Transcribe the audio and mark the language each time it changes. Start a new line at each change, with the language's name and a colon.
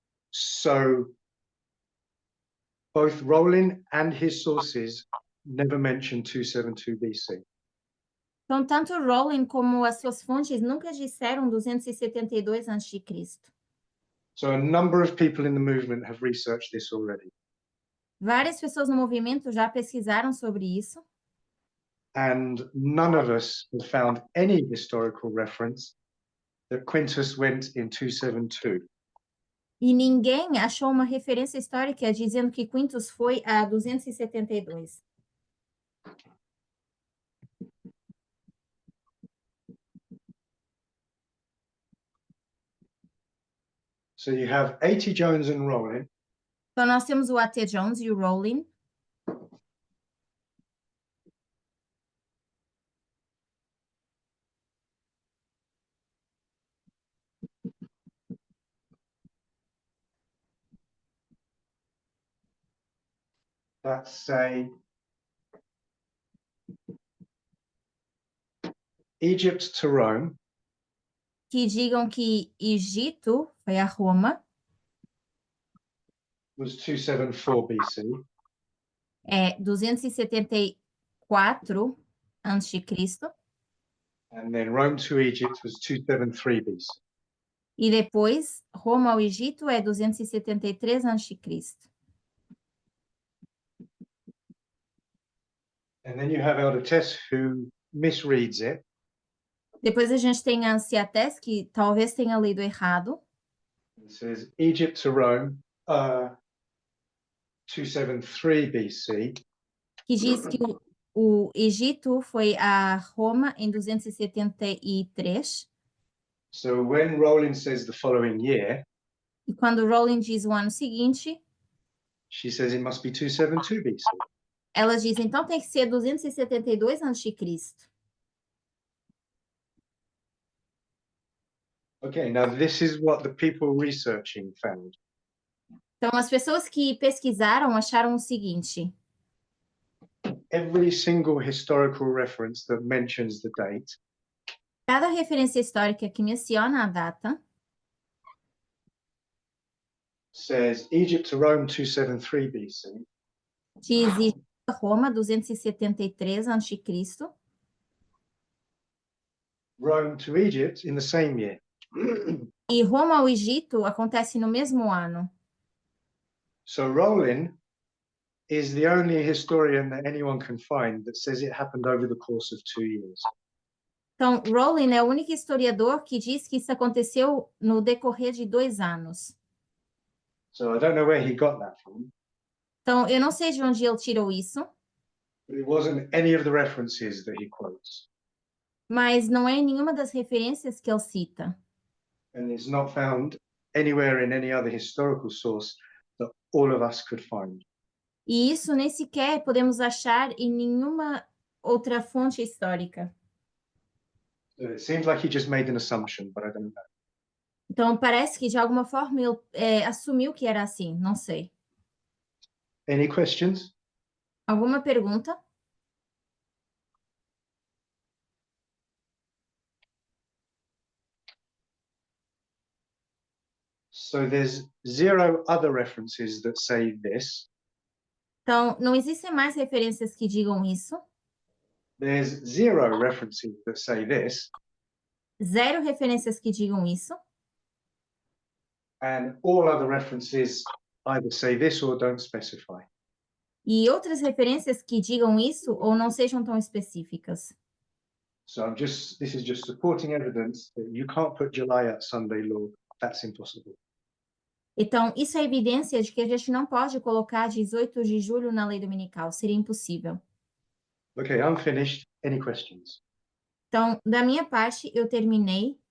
English: So both Rowling and his sources never mention 272 BC.
Portuguese: Então, tanto Rowling como as suas fontes nunca disseram 272 a.C.
English: So a number of people in the movement have researched this already.
Portuguese: Várias pessoas no movimento já pesquisaram sobre isso.
English: And none of us have found any historical reference that Quintus went in 272.
Portuguese: E ninguém achou uma referência histórica dizendo que Quintus foi a 272.
English: So you have A.T. Jones and Rowling.
Portuguese: Então, nós temos o A.T. Jones e o Rowling.
English: That say Egypt to Rome
Portuguese: Que digam que Egito foi a Roma,
English: was 274 BC.
Portuguese: é 274 a.C.
English: And then Rome to Egypt was 273 BC.
Portuguese: E depois, Roma ao Egito é 273 a.C.
English: And then you have Elder Tess who misreads it.
Portuguese: Depois a gente tem a Anciates, que talvez tenha lido errado.
English: It says Egypt to Rome, 273 BC.
Portuguese: Que diz que o Egito foi a Roma em 273.
English: So when Rowling says the following year,
Portuguese: E quando Rowling diz o ano seguinte,
English: she says it must be 272 BC.
Portuguese: ela diz, então tem que ser 272 a.C.
English: Okay, now this is what the people researching found.
Portuguese: Então, as pessoas que pesquisaram acharam o seguinte:
English: Every single historical reference that mentions the date
Portuguese: cada referência histórica que menciona a data
English: says Egypt to Rome 273 BC,
Portuguese: diz Egito a Roma 273 a.C.
English: Rome to Egypt in the same year.
Portuguese: e Roma ao Egito acontece no mesmo ano.
English: So Rowling is the only historian that anyone can find that says it happened over the course of 2 years.
Portuguese: Então, Rowling é o único historiador que diz que isso aconteceu no decorrer de 2 anos.
English: So I don't know where he got that from,
Portuguese: Então, eu não sei de onde ele tirou isso,
English: but it wasn't any of the references that he quotes.
Portuguese: mas não é em nenhuma das referências que ele cita.
English: And it's not found anywhere in any other historical source that all of us could find.
Portuguese: E isso nem sequer podemos achar em nenhuma outra fonte histórica.
English: So it seems like he just made an assumption, but I don't know.
Portuguese: Então, parece que de alguma forma ele assumiu que era assim, não sei.
English: Any questions?
Portuguese: Alguma pergunta?
English: So there's 0 other references that say this.
Portuguese: Então, não existem mais referências que digam isso.
English: There's 0 references that say this.
Portuguese: 0 referências que digam isso.
English: And all other references either say this or don't specify.
Portuguese: E outras referências que digam isso ou não sejam tão específicas.
English: So this is just supporting evidence that you can't put July at Sunday law. That's impossible.
Portuguese: Então, isso é evidência de que a gente não pode colocar 18 de julho na lei dominical. Seria impossível.
English: Okay, I'm finished. Any questions?
Portuguese: Então, da minha parte, eu terminei.